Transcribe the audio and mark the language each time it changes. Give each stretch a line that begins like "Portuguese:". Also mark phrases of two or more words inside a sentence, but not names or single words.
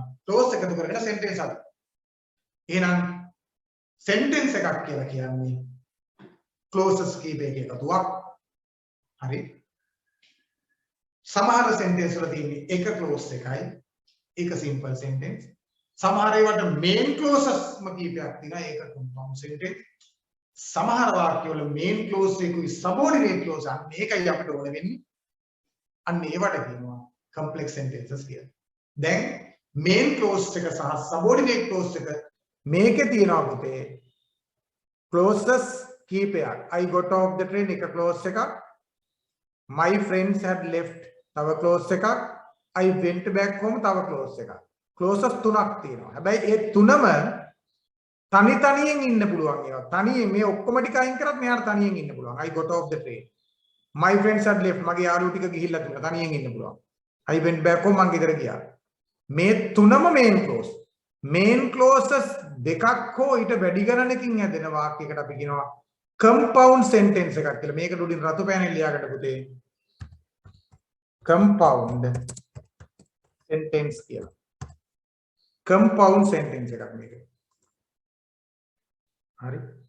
Sinhala: clause එකතු කරගෙන sentence හදනවා. එහෙනම් sentence එකක් කියලා කියන්නේ clauses කීපයක එකතුවක්. හරි. සමහර sentence වල තියෙන්නේ එක clause එකයි. ඒක
English: simple sentence.
Sinhala: සමහර ඒවාට
English: main clauses
Sinhala: ම කීපයක් තියෙනවා. ඒක
English: compound sentence.
Sinhala: සමහර වාක්‍යවල
English: main clause
Sinhala: එකකුයි
English: subordinate clause
Sinhala: අන්න ඒකයි අපිට ඕන වෙන්නේ. අන්න ඒවට කියනවා
English: complex sentences
Sinhala: කියලා. දැන්
English: main clause
Sinhala: එක සහ
English: subordinate clause
Sinhala: එක මේකේ තියෙනවා පුතේ clauses කීපයක්.
English: I got off the train
Sinhala: එක clause එකක්.
English: My friends had left
Sinhala: තව clause එකක්.
English: I went back home
Sinhala: තව clause එකක්. clauses තුනක් තියෙනවා. හැබැයි ඒ තුනම තනි තනියෙන් ඉන්න පුළුවන් ඒවා. තනියෙන් මේ ඔක්කොම ටික අයින් කරත් මෙයාට තනියෙන් ඉන්න පුළුවන්.
English: I got off the train. My friends had left.
Sinhala: මගේ යාළුවෝ ටික ගිහිල්ලා තිබුණා. තනියෙන් ඉන්න පුළුවන්.
English: I went back home
Sinhala: මං ගෙදර ගියා. මේ තුනම
English: main clause. main clauses
Sinhala: දෙකක් හෝ ඊට වැඩි ගණනකින් හැදෙන වාක්‍යයකට අපි කියනවා
English: compound sentence
Sinhala: එකක් කියලා. මේකට උඩින් රතු පෑනෙන් ලියාගන්න පුතේ.
English: compound sentence
Sinhala: කියලා.
English: compound sentence
Sinhala: එකක් මේක. හරි.